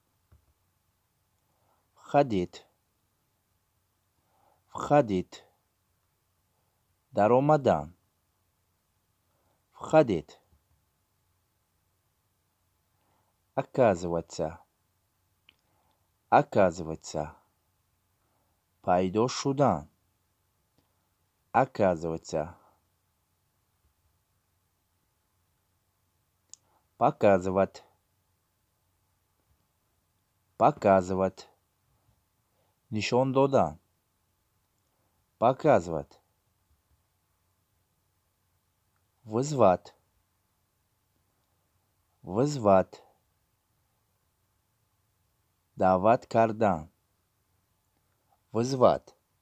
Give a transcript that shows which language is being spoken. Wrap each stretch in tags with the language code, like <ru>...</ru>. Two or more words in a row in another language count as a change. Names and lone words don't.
<ru>Входить, входить.</ru> <tg>Даромадан, входить.</tg> <ru>Оказываться, оказываться.</ru> <tg>Пайдо шудан,</tg> <ru>оказываться. Показывать, показывать.</ru> <tg>Нишон додан,</tg> <ru>показывать. Вызвать, вызвать.</ru> <tg>Давать кардан, вызвать.</tg>